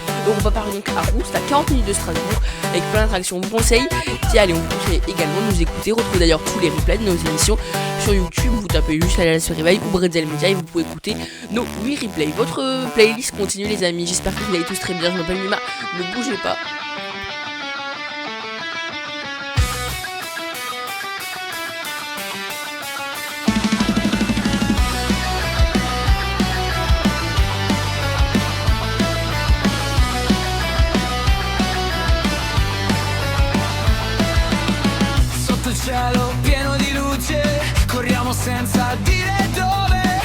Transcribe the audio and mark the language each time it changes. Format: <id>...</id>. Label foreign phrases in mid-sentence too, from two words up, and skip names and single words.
<fr>Europa Park donc à Rust, à 40 minutes de Strasbourg, avec plein d'attractions. On vous conseille d'y aller. On vous conseille également de nous écouter. Retrouvez d'ailleurs tous les replays de nos émissions sur YouTube. Vous tapez juste la sur Réveil ou Bretzel Media et vous pouvez écouter nos 8 replays. Votre playlist continue les amis. J'espère que vous allez tous très bien. Je m'appelle Numa. Ne bougez pas.</fr> <it>Sotto il cielo pieno di luce, corriamo senza dire dove.</it>